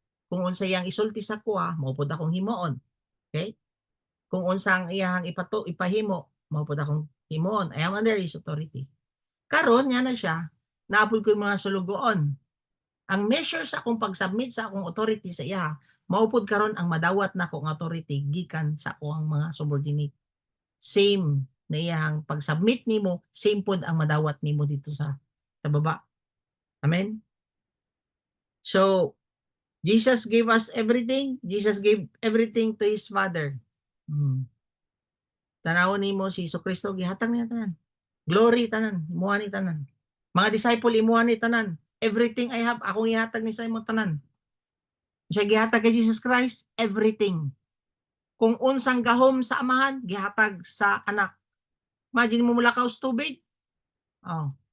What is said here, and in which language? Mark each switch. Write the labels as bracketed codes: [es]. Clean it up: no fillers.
[ceb] Kung unsa iyang isulti sa kuha, maupod akong himuon. Okay? Kung unsa ang iyang ipahimo, maupod akong himuon. [en] I am under his authority. [ceb] Karon niya na siya, naapod ko yung mga sulugoon. Ang measure sa akong pag-submit sa akong authority sa iya, maupod karon ang madawat na akong authority gikan sa akong mga subordinate. Same na iyang pag-submit nimo, same pod ang madawat nimo dito sa baba. Amen? [en] So, Jesus gave us everything. Jesus gave everything to His Father. [ceb] Tanawon nimo si Kristo gihatag niya tanan. Glory tanan, imuha ni tanan. Mga disciple imuha ni tanan. [en] Everything I have, [ceb] akong ihatag ni sa imo tanan. Siya gihatag kay Jesus Christ, everything. Kung unsang gahom sa amahan, gihatag sa anak. Imagine mo mulakaw sa tubig. Oh.